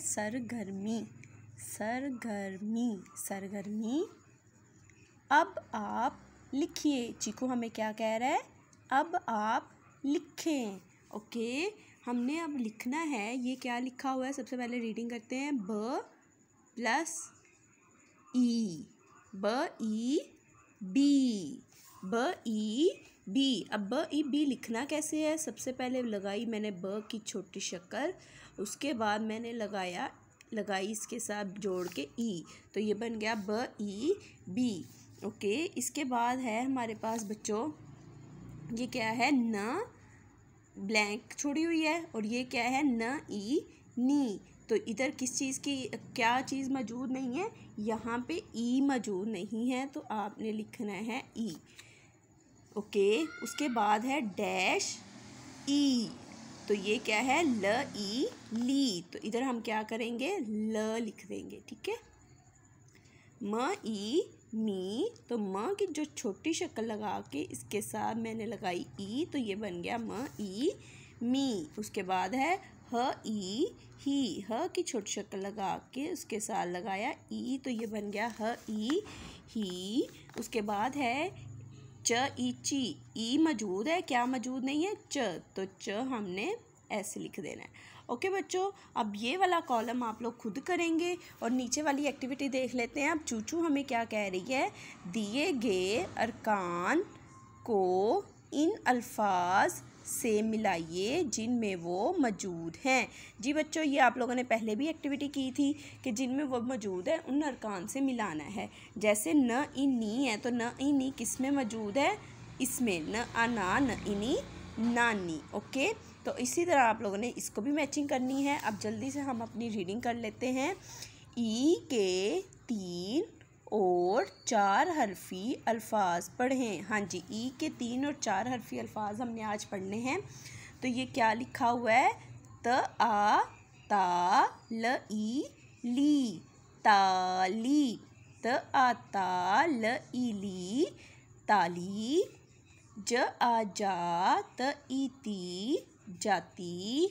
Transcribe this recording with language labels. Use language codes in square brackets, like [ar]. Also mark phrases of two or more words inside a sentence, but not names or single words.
[ur] سرگرمی، سرگرمی، سرگرمی. اب آپ لکھیے۔ چیکو ہمیں کیا کہہ رہا ہے? اب آپ لکھیں۔ اوکے، ہم نے اب لکھنا ہے. یہ کیا لکھا ہوا ہے? سب سے پہلے ریڈنگ کرتے ہیں. ب پلس ی، ب ی بی، ب ی بی. اب ب ی بی لکھنا کیسے ہے? سب سے پہلے لگائی میں نے ب کی چھوٹی شکل، اس کے بعد میں نے لگائی اس کے ساتھ جوڑ کے ی، تو یہ بن گیا ب ی بی. اوکے، اس کے بعد ہے ہمارے پاس بچوں، یہ کیا ہے? ن بلینک چھوڑی ہوئی ہے، اور یہ کیا ہے? ن ی نی. تو ادھر کس چیز کی کیا چیز موجود نہیں ہے? یہاں پے ی موجود نہیں ہے، تو آپ نے لکھنا ہے ی. اوکے، اس کے بعد ہے ڈیش ی، تو یہ کیا ہے? ل ی لی۔ تو ادھر ہم کیا کریں گے؟ ل لکھ دیں گے۔ ٹھیک ہے. م ی می، تو م کی جو چھوٹی شکل لگا کے اس کے ساتھ میں نے لگائی ی، تو یہ بن گیا م ی می. اس کے بعد ہے ہ ی ہی، ہ کی چھوٹی شکل لگا کے اس کے ساتھ لگایا ی، تو یہ بن گیا ہ ی ہی. اس کے بعد ہے چ ی چی، ی موجود ہے، کیا موجود نہیں ہے? چ، تو چ ہم نے ایسے لکھ دینا ہے۔ اوکے بچوں، اب یہ والا کالم آپ لوگ خود کریں گے، اور نیچے والی ایکٹیویٹی دیکھ لیتے ہیں. اب چوچو ہمیں کیا کہہ رہی ہے؟ دیے گئے ارکان کو ان الفاظ سے ملائیے جن میں وہ موجود ہیں. جی بچوں، یہ آپ لوگوں نے پہلے بھی ایکٹیویٹی کی تھی کہ جن میں وہ موجود ہے ان ارکان سے ملانا ہے. جیسے ن ی نی ہے، تو ن ی نی کس میں موجود ہے؟ اس میں. ن آ نا، ن انی نانی. اوکے، تو اسی طرح آپ لوگوں نے اس کو بھی میچنگ کرنی ہے. اب جلدی سے ہم اپنی ریڈنگ کر لیتے ہیں۔ ی کے 3 اور 4 حرفی الفاظ پڑھیں. ہاں جی، ی کے 3 اور 4 حرفی الفاظ ہم نے آج پڑھنے ہیں. تو یہ کیا لکھا ہوا ہے? ت آ تا ل ی لی، تالی. ت آ تا ل ی لی، تالی. ج آ جا ت ی تی، جاتی.